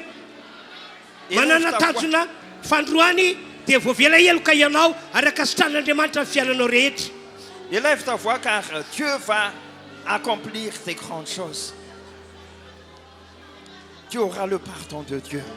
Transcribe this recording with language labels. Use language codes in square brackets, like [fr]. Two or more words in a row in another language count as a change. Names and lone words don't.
[mg] Manana tanjona fandroany dia voavela eloka ianao araka sitran'Andriamanitra ny fiainanao rehetra. [fr] Élève ta voix car Dieu va accomplir des grandes choses. Tu auras le pardon de Dieu.